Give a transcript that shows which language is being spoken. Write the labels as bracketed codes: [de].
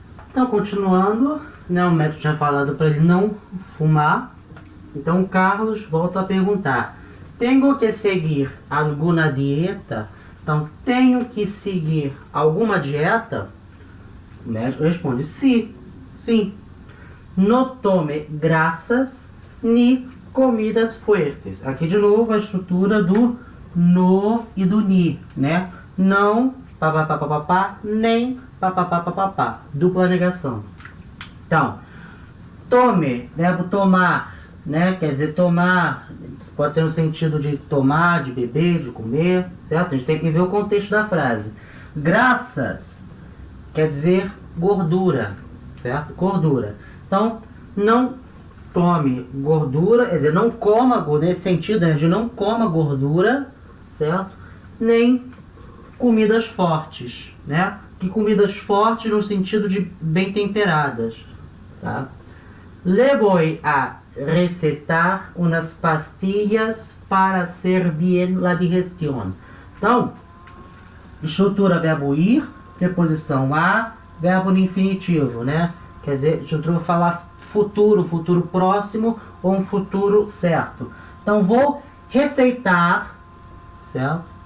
[pt] Então, continuando, né? O médico tinha falado para ele não fumar. Então, o Carlos volta a perguntar: tenho que seguir alguma dieta? Então, tenho que seguir alguma dieta? O médico responde: sim, sim. [es] No tome grasas ni comidas fuertes. [pt] Aqui de novo a estrutura do no e do ni, né? Não, papapá, nem papapá, dupla negação. Então, tome, verbo tomar, né? Quer dizer, tomar, pode ser no sentido de tomar, de beber, de comer, certo? A gente tem que ver o contexto da frase. Graças quer dizer gordura, certo? Gordura. Então, não tome gordura, quer dizer, não coma gordura, nesse sentido, né, de não coma gordura, certo? Nem comidas fortes, né? Que comidas fortes no sentido de bem temperadas, tá? [es] Le voy a recetar unas pastillas para hacer bien la digestión. [pt] Então, estrutura verbo ir, preposição a, verbo no infinitivo, né? Quer dizer, estrutura falar futuro, futuro próximo ou um futuro certo. Então, vou receitar, certo?